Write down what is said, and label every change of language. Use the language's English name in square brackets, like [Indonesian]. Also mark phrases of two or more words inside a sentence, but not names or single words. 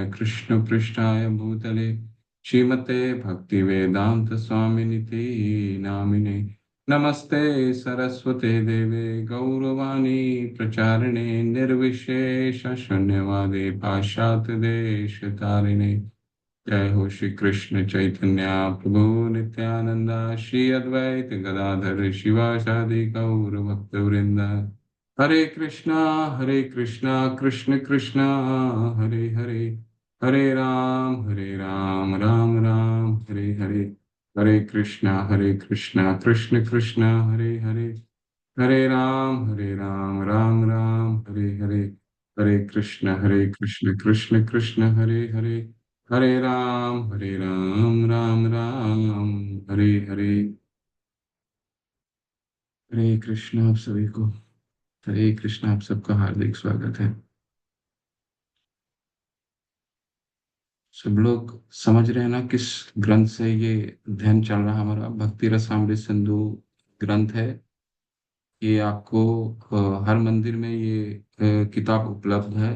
[Sanskrit] कृष्णपृष्ठाय भूतले श्रीमते भक्तिवेदान्त स्वामिनिति नामिने नमस्ते सरस्वते देवे गौरवाणी प्रचारिणे निर्विशेष शून्यवादे पाश्चात्य देश तारिणे जय हो श्री कृष्ण चैतन्य प्रभु नित्यानंदा श्री अद्वैत गदाधर शिवासादि गौर भक्त वृंद हरे कृष्णा कृष्ण कृष्णा हरे हरे हरे राम राम राम हरे हरे हरे कृष्णा कृष्ण कृष्णा हरे हरे हरे राम राम राम हरे हरे कृष्ण कृष्ण कृष्ण हरे हरे हरे राम राम राम हरे हरे। [Hindi] हरे कृष्ण आप सभी को। हरे कृष्ण आप सबका हार्दिक स्वागत है। सब लोग समझ रहे हैं ना किस ग्रंथ से ये अध्ययन चल रहा है हमारा? भक्ति रसामृत सिंधु ग्रंथ है। ये आपको हर मंदिर में ये किताब उपलब्ध है।